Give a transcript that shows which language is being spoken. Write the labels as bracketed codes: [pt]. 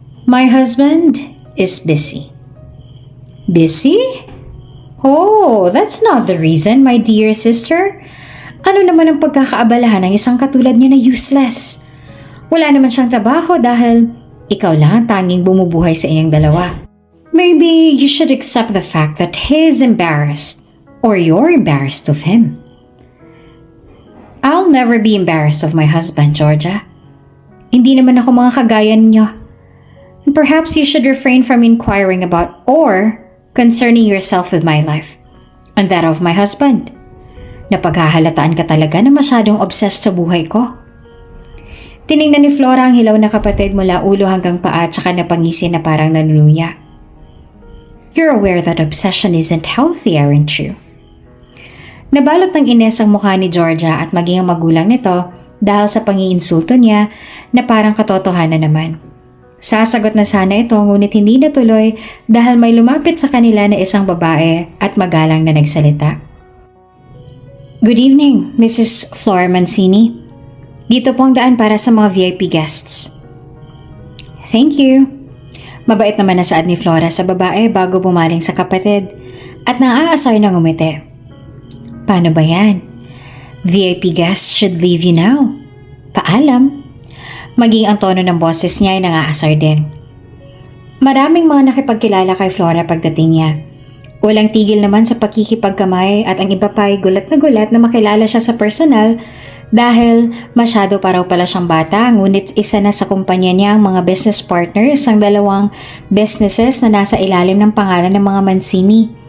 [en] My husband is busy. Busy? Oh, that's not the reason, my dear sister. [tl] Ano naman ang pagkakaabalahan ng isang katulad niya na useless? Wala naman siyang trabaho dahil ikaw lang ang tanging bumubuhay sa inyong dalawa. [en] Maybe you should accept the fact that he's embarrassed or you're embarrassed of him. I'll never be embarrassed of my husband, Georgia. [tl] Hindi naman ako mga kagaya ninyo. [en] And perhaps you should refrain from inquiring about or concerning yourself with my life and that of my husband. [tl] Napaghahalataan ka talaga na masyadong obsessed sa buhay ko. Tiningnan ni Flora ang hilaw na kapatid mula ulo hanggang paa at saka napangisi na parang nanunuya. [en] You're aware that obsession isn't healthy, aren't you? [tl] Nabalot ng ines ang mukha ni Georgia at maging ang magulang nito dahil sa pangiinsulto niya na parang katotohanan naman. Sasagot na sana ito ngunit hindi natuloy dahil may lumapit sa kanila na isang babae at magalang na nagsalita. [en] Good evening, [tl] Mrs. Flora Mancini. Dito po ang daan para sa mga VIP guests. [en] Thank you. [tl] Mabait naman na saad ni Flora sa babae bago bumaling sa kapatid at nang-aasar na ngumiti. Paano ba yan? [en] VIP guests should leave you now. [tl] Paalam. Maging ang tono ng boses niya ay nang-aasar din. Maraming mga nakipagkilala kay Flora pagdating niya. Walang tigil naman sa pakikipagkamay at ang iba pa ay gulat na makilala siya sa personal dahil masyado pa raw pala siyang bata ngunit isa na sa kumpanya niya ang mga business partners ang dalawang businesses na nasa ilalim ng pangalan ng mga Mancini.